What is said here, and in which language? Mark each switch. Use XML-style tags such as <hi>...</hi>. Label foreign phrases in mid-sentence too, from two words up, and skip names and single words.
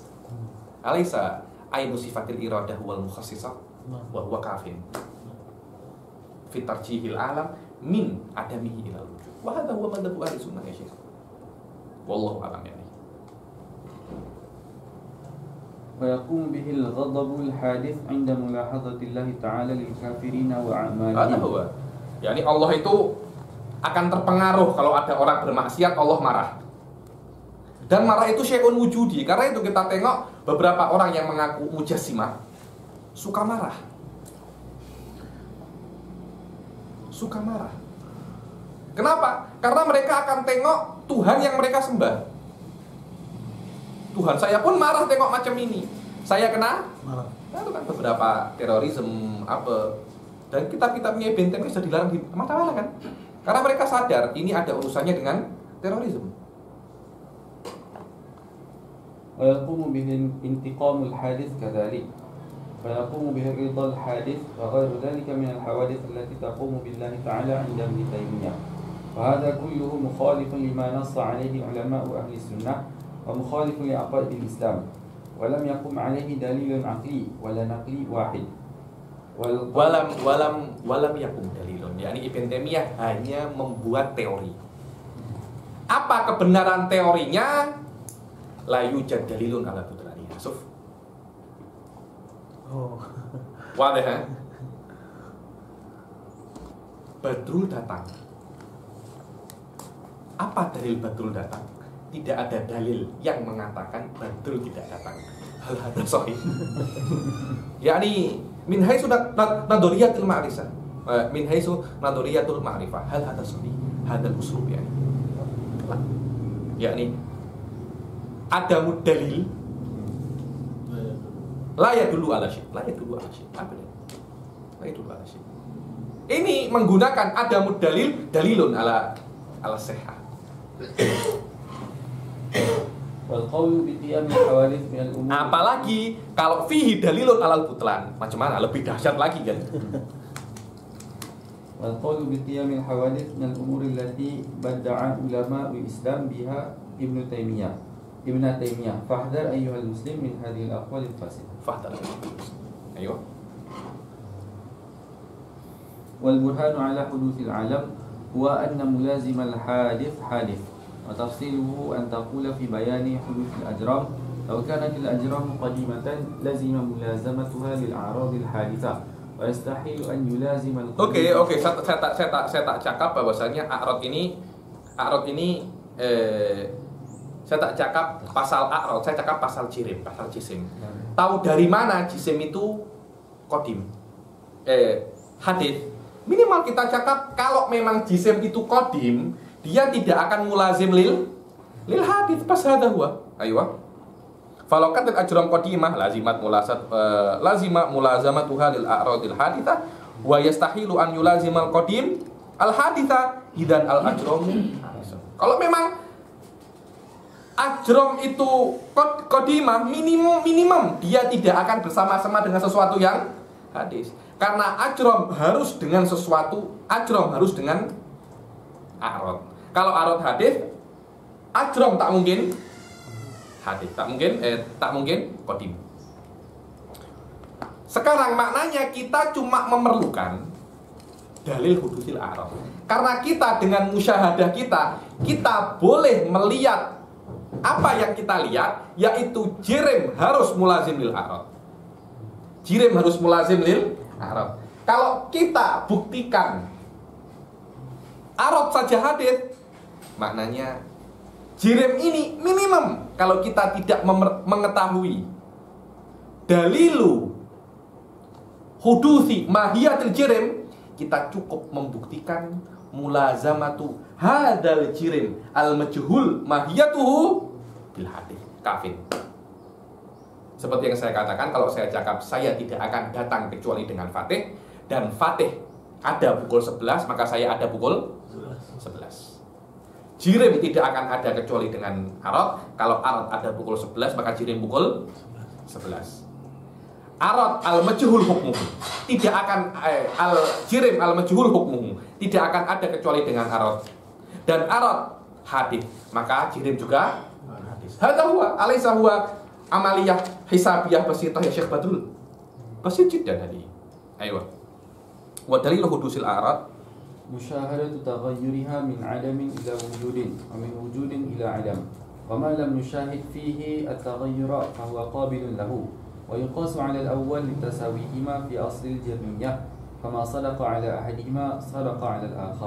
<ar>أليس عين صفة الإرادة والمخصصة وهو كاف في ترجيح العالم من عدمه إلى وجود. وهذا هو مذهب أهل سنة يا شيخ. والله أعلم يا. ويقوم به الغضب الحادث عند ملاحظة الله تعالى للكافرين وأعمالهم.</ar> <ms>Ada huwa. Yani Allah itu akan terpengaruh kalau ada orang bermaksiat, Allah marah. Dan marah itu</ms> <ar>شيء وجودي.</ar> <ms>Karena itu kita tengok beberapa orang yang mengaku mujassimah suka marah. Suka marah. Kenapa? Karena mereka akan tengok Tuhan yang mereka sembah. Tuhan saya pun marah tengok macam ini. Saya kena marah. Nah, itu kan beberapa terorisme apa. Dan kitab-kitabnya Ibn Taimiyah sudah dilarang di mana-mana kan. Karena mereka sadar ini ada urusannya dengan terorisme.</ms> <ar>ويقوم به انتقام الحادث كذلك ويقوم به رضا الحادث وغير ذلك من الحوادث التي تقوم بالله تعالى عند ابن تيمية وهذا كله مخالف لما نص عليه علماء أهل السنة ومخالف لعقائد الإسلام ولم يقم عليه دليل عقلي ولا نقلي واحد ولم يقم دليل.</ar> <ms>Yani Ibn Taimiyah hanya membuat teori. Apa kebenaran teorinya?</ms> <ar>لا يوجد دليل على بطلانها. شوف. واضح ها?</ar> <ms>Badrul datang. Apa dalil Badrul datang? Tidak ada dalil yang mengatakan Badrul tidak datang.</ms> <ar>هل هذا صحيح. يعني من حيث نظرية المعرفة. من حيث نظرية المعرفة. هل هذا صحيح. هذا الأسلوب يعني.</ar> <ms>Yani ada dalil</ms> <ar>لا يدل على شيء. لا يدل على شيء'. La yadullu ala syai'.</ar> <ms>Apa ini?</ms> <ar>لا يدل على شيء'.</ar> <ms>Ini menggunakan ada dalil</ms> <ar>دليل على صحة.</ar> <ms>Apalagi kalau</ms> <ar>فيه دليل على البطلان,</ar> <ms>macam mana? Lebih dahsyat lagi kan?</ms> <ar>والقول بقيام الحوادث من الأمور التي بدع علماء الإسلام بها ابن تيمية فاحذر أيها المسلم من هذه الأقوال الفاسدة. فاحذر. أيوه. والبرهان على حدوث العالم هو أن ملازم الحادث حادث وتفصيله أن تقول في بيان حدوث الأجرام لو كانت الأجرام قديمة لزم ملازمتها للأعراض الحادثة ويستحيل أن يلازم</ar> <ms>Oke, saya tak cakap bahwasanya a'rad ini saya tak cakap pasal a'rad, saya cakap pasal jirim, pasal jisim. Tahu dari mana jisim itu qadim? Hadith. Minimal kita cakap kalau memang jisim itu qadim, dia tidak akan</ms> <ar>ملازم للحادث</ar> <ms>pas</ms> <ar>هذا هو.</ar> <ms>Aywa.</ms> <ar>فلو كانت الأجرام قديمة لزم ملازمتها للأعراض الحادثة ويستحيل أن يلازم القديم الحادثة إذن الأجرام.</ar> <ms>Kalau memang ajram itu qadimah minimum dia tidak akan bersama-sama dengan sesuatu yang hadis. Karena ajram harus dengan sesuatu, ajram harus dengan a'rad. Kalau a'rad hadis, ajram tak mungkin hadis, tak mungkin qadim. Sekarang maknanya kita cuma memerlukan</ms> <ar>دليل حدوث الأعراض.</ar> <ms>Karena kita dengan musyahadah kita boleh melihat apa yang kita lihat, yaitu jirim harus</ms> <ar>ملازم للأعراض.</ar> <ms>Jirim harus</ms> <ar>ملازم للأعراض.</ar> <ms>Kalau kita buktikan a'rad saja hadis, maknanya jirim ini minimum. Kalau kita tidak mengetahui</ms> <ar>دليل حدوث ماهية الجرم,</ar> <ms>kita cukup membuktikan</ms> <ar>ملازمة هذا الجرم المجهول ماهيته بالحادث كاف.</ar> <ms>Seperti yang saya katakan, kalau saya cakap saya tidak akan datang kecuali dengan Fatih, dan Fatih ada pukul 11, maka saya ada pukul 11. Jirim tidak akan ada kecuali dengan a'rad. Kalau a'rad ada pukul 11, maka jirim pukul 11.</ms> <ar>الأعراض المجهول حكمه</ar> <ms>tidak akan</ms> <ar>الجرم المجهول حكمه</ar> <ms>tidak akan ada kecuali dengan a'rad. Dan a'rad hadis, maka jirim juga hadis.</ms> <ar>هذا هو أليس هو عملية حسابية بسيطة يا شيخ Badrul. بسيط جدا هذي. Ayo. ودليل حدوث الأعراض مشاهدة تغيرها من عدم إلى وجود ومن وجود إلى عدم وما لم نشاهد فيه التغير فهو قابل له ويقاس على الأول لتساويهما في أصل الجميع فما صدق على أحدهما صدق على الآخر.</ar>